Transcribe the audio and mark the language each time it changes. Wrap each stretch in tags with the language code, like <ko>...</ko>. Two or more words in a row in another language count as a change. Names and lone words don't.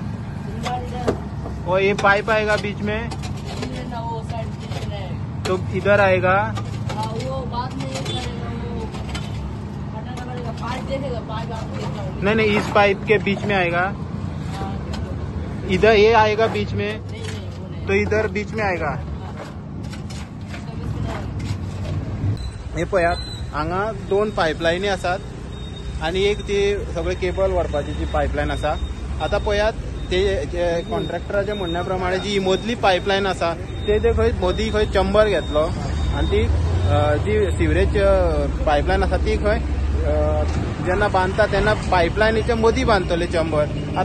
<hi>वो ये पाइप आएगा बीच में तो इधर आएगा. नहीं इस पाइप के बीच में आएगा. इधर ये आएगा बीच में तो इधर बीच में आएगा.</hi> <kok>हे पळयात हांगा 2 पायपलायनी आसात आनी एक ती सगळे केबल व्हरपाची जी पायपलायन आसा. आतां पळयात ते कॉन्ट्रॅक्टराच्या म्हणण्या प्रमाणे जी मदली पायपलायन आसा ते खंय मदीं खंय चंबर घेतलो आनी ती जी सिवरेज पायपलायन आसा ती खंय जेन्ना बांदता तेन्ना पायपलायनीच्या मदीं बांदतले चंबर.</kok>